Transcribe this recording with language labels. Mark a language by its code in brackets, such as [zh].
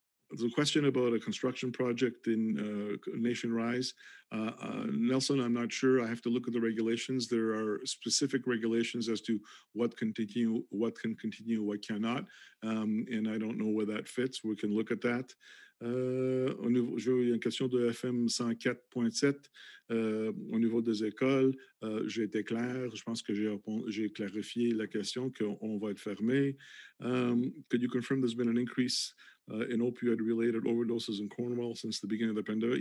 [en] There's a question about a construction project in Nation Rise. Nelson, I'm not sure. I have to look at the regulations. There are specific regulations as to what can continue, what cannot. And I don't know where that fits. We can look at that. [fr] J'ai une question de FM 104.7 au niveau des écoles. J'ai été clair. Je pense que j'ai clarifié la question qu'on va être fermé. [en] Could you confirm there's been an increase in opioid-related overdoses in Cornwall since the beginning of the pandemic?